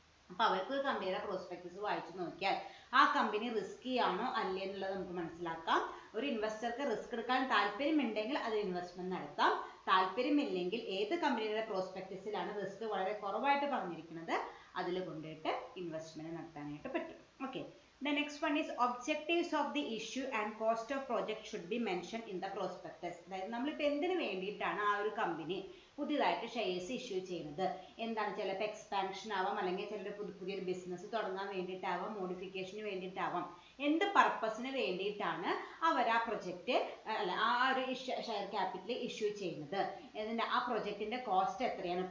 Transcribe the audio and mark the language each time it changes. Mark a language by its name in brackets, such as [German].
[Malayalam] അപ്പോൾ അവർക്ക് ഒരു കമ്പനിയുടെ പ്രോസ്പെക്ടസ് വായിച്ചു നോക്കിയാൽ ആ കമ്പനി റിസ്കി ആണോ അല്ലേ എന്നുള്ളത് നമുക്ക് മനസ്സിലാക്കാം. ഒരു ഇൻവെസ്റ്റർക്ക് റിസ്ക് എടുക്കാൻ താല്പര്യമുണ്ടെങ്കിൽ അത് ഇൻവെസ്റ്റ്മെന്റ് നടത്താം. താല്പര്യമില്ലെങ്കിൽ ഏത് കമ്പനിയുടെ പ്രോസ്പെക്ടസിലാണ് റിസ്ക് വളരെ കുറവായിട്ട് പറഞ്ഞിരിക്കുന്നത് അതിൽ കൊണ്ടിട്ട് ഇൻവെസ്റ്റ്മെന്റ് നടത്താനായിട്ട് പറ്റും. [English] Okay, the next one is objectives of the issue and cost of project should be mentioned in the prospectus. [Malayalam] അതായത് നമ്മളിപ്പോൾ എന്തിനു വേണ്ടിയിട്ടാണ് ആ ഒരു കമ്പനി പുതിയതായിട്ട് ഷെയർസ് ഇഷ്യൂ ചെയ്യുന്നത്, എന്താണ്, ചിലപ്പോൾ എക്സ്പാൻഷൻ ആവാം, അല്ലെങ്കിൽ ചിലപ്പോൾ പുതിയൊരു ബിസിനസ് തുടങ്ങാൻ വേണ്ടിയിട്ടാവാം, മോഡിഫിക്കേഷന് വേണ്ടിയിട്ടാവാം, എന്ത് പർപ്പസിന് വേണ്ടിയിട്ടാണ് അവർ ആ പ്രൊജക്റ്റ് അല്ല ആ ഒരു ഷെയർ ക്യാപിറ്റൽ ഇഷ്യൂ ചെയ്യുന്നത്, ആ പ്രൊജക്റ്റിന്റെ കോസ്റ്റ് എത്രയാണ്.